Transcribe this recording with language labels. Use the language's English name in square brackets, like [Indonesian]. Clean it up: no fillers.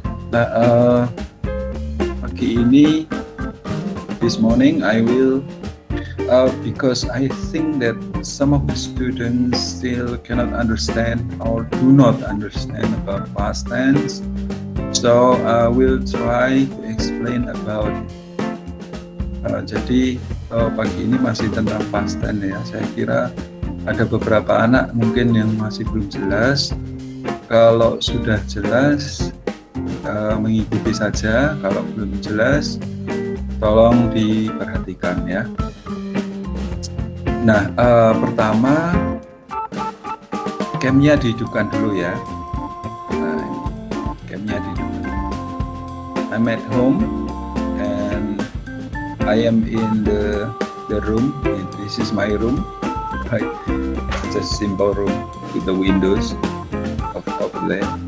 [Indonesian] Nah, pagi ini, [English] this morning I will, because I think that some of the students still cannot understand or do not understand about past tense. So I will try to explain about. [Indonesian] Jadi pagi ini masih tentang past tense ya. Saya kira ada beberapa anak mungkin yang masih belum jelas. Kalau sudah jelas, mengikuti saja. Kalau belum jelas, tolong diperhatikan ya. Nah, pertama, camnya dihidupkan dulu ya. Nah, camnya dihidupkan. [English] I'm at home and I am in the room. This is my room. Right? It's a simple room with the windows of there.